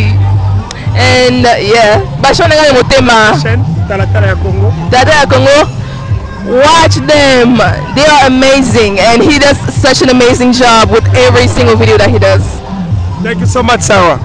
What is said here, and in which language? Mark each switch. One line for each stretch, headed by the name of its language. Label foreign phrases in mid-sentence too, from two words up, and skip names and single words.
English: And yeah,
Lingala: bashona ngale motema. Tala ya Congo.
English: Watch them. They are amazing, and he does such an amazing job with every single video that he does. Thank you so much, Sarah.